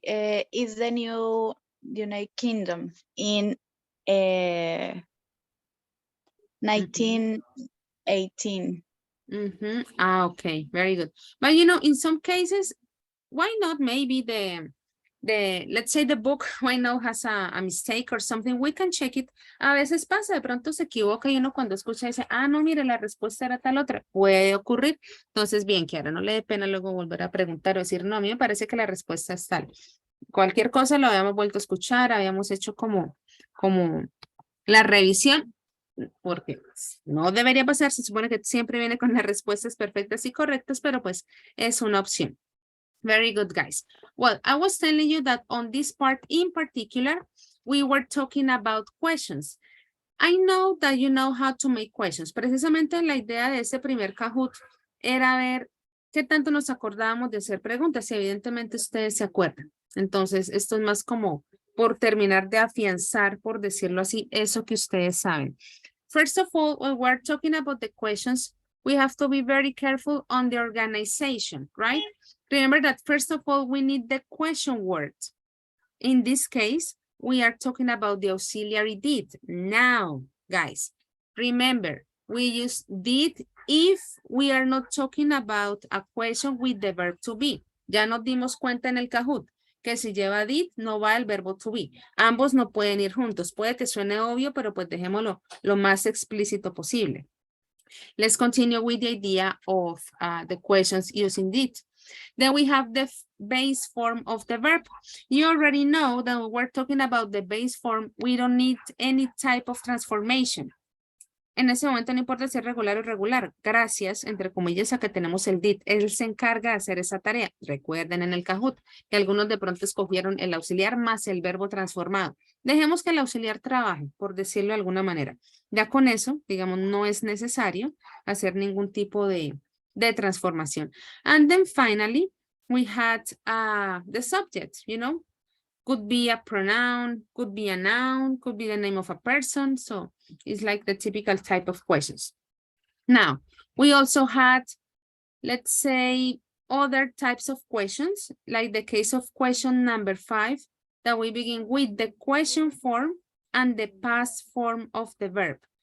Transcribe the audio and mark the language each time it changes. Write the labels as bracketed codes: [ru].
[en] It's the new United Kingdom in 1918. Okay, very good. But you know, in some cases, why not maybe let's say the book, why not has a mistake or something, we can check it. [es] A veces pasa, de pronto se equivoca y uno cuando escucha dice, no, mire, la respuesta era tal otra. Puede ocurrir. Entonces, bien, Kiara, no le dé pena luego volver a preguntar o decir, no, a mí me parece que la respuesta es tal. Cualquier cosa lo habíamos vuelto a escuchar, habíamos hecho como la revisión, porque pues, no debería pasar, se supone que siempre viene con las respuestas perfectas y correctas, pero pues es una opción. [en] Very good, guys. Well, I was telling you that on this part in particular, we were talking about questions. I know that you know how to make questions. [es] Precisamente la idea de ese primer Kahoot era ver qué tanto nos acordábamos de hacer preguntas y evidentemente ustedes se acuerdan. Entonces, esto es más como por terminar de afianzar, por decirlo así, eso que ustedes saben. [en] First of all, when we're talking about the questions, we have to be very careful on the organization, right? Remember that first of all, we need the question word. In this case, we are talking about the auxiliary did. Now, guys, remember, we use did if we are not talking about a question with the verb to be. [es] Ya nos dimos cuenta en el Kahoot que si lleva did, no va el verbo to be. Ambos no pueden ir juntos. Puede que suene obvio, pero pues dejémoslo lo más explícito posible. [en] Let's continue with the idea of the questions using did. Then we have the base form of the verb. You already know that when we're talking about the base form, we don't need any type of transformation. [es] En ese momento no importa si es regular o irregular. Gracias, entre comillas, a que tenemos el did. Él se encarga de hacer esa tarea. Recuerden en el Kahoot que algunos de pronto escogieron el auxiliar más el verbo transformado. Dejemos que el auxiliar trabaje, por decirlo de alguna manera. Ya con eso, digamos, no es necesario hacer ningún tipo de transformación. [en] And then finally, we had the subject, you know. Could be a pronoun, could be a noun, could be the name of a person. So it's like the typical type of questions. Now, we also had, let's say, other types of questions, like the case of question number 5, that we begin with the question form and the past form of the verb.